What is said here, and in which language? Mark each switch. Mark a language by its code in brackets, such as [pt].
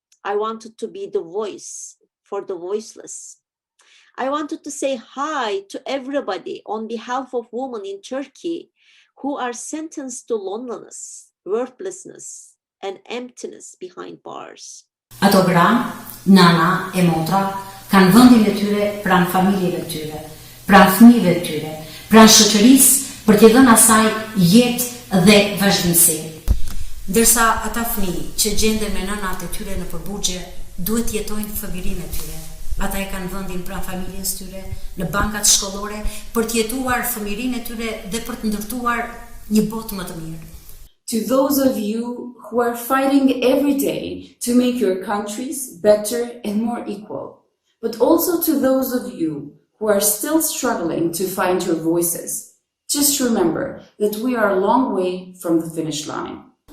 [en] I wanted to be the voice for the voiceless. I wanted to say hi to everybody on behalf of women in Turkey who are sentenced to loneliness, worthlessness, and emptiness behind bars. [sq] Ato gra, nana e motra kanë vendin e tyre pranë familjeve tyre, pranë fëmijëve tyre, pranë shoqërisë për t'i dhënë asaj jetë dhe vazhdimsi. Ndërsa ata fëmijë që gjenden me nënat e tyre në përburgje duhet jetojnë fëmijërinë e tyre. Ata e kanë vendin pranë familjes tyre, në bankat shkollore për të jetuar fëmijërinë e tyre dhe për të ndërtuar një botë më të mirë. [en] To those of you who are fighting every day to make your countries better and more equal, but also to those of you who are still struggling to find your voices, just remember that we are a long way from the finish line.